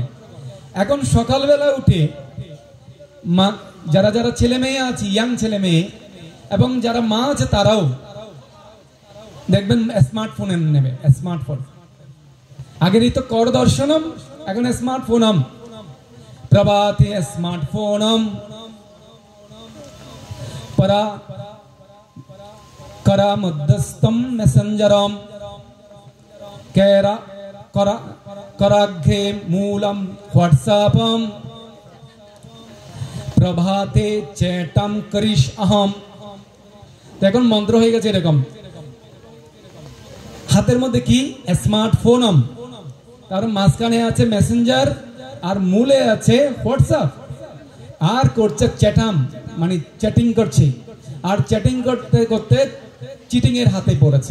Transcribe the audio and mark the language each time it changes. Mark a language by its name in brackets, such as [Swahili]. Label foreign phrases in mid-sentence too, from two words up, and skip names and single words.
[Bangla] এখন সকালবেলা উঠে যারা যারা ছেলে মেয়ে আছে, ইয়াং ছেলে মেয়ে এবং যারা মা আছে, তারাও দেখবেন স্মার্টফোন নেবে। স্মার্টফোন আগেরই তো [Sanskrit] কর দর্শনম, [Bangla] এখন স্মার্টফোনম, [Sanskrit] প্রভাতে স্মার্টফোনম, परा करा मध्यस्थम मैसेंजरम कैरा करा कराघे मूलम व्हाट्सएपम प्रभाते चैटम करिश अहम। [Bangla] এখন মন্ত্র হয়ে গেছে এরকম, হাতের মধ্যে কি স্মার্টফোনম, তার মাঝখানে আছে মেসেঞ্জার আর মূলে আছে হোয়াটসঅ্যাপ, আর করছে চ্যাটাম মানে চ্যাটিং করছে, আর চ্যাটিং করতে করতে চিটিং এর হাতে পড়েছে।